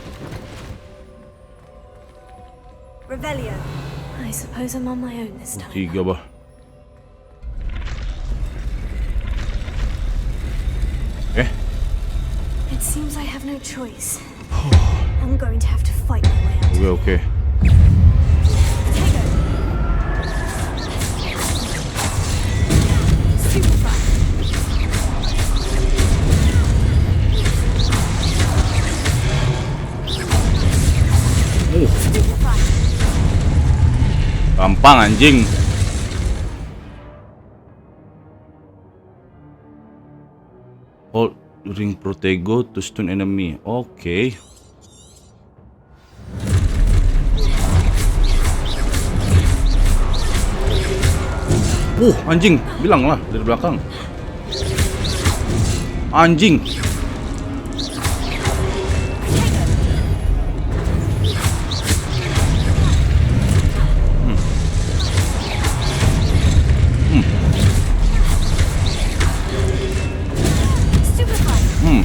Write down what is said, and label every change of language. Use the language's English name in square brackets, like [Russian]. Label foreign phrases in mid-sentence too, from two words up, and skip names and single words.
[English] Revelio. I suppose I'm on my own this time. 3 bah. It seems I have no choice. I'm going to have to fight my way out. [Indonesian] Oke. [English] Superfly. Superfly. [Indonesian] Gampang anjing. [English] Hold ring Protego to stun enemy. [Indonesian] Oke. Anjing, bilang lah dari belakang. Anjing. [English] Superfly.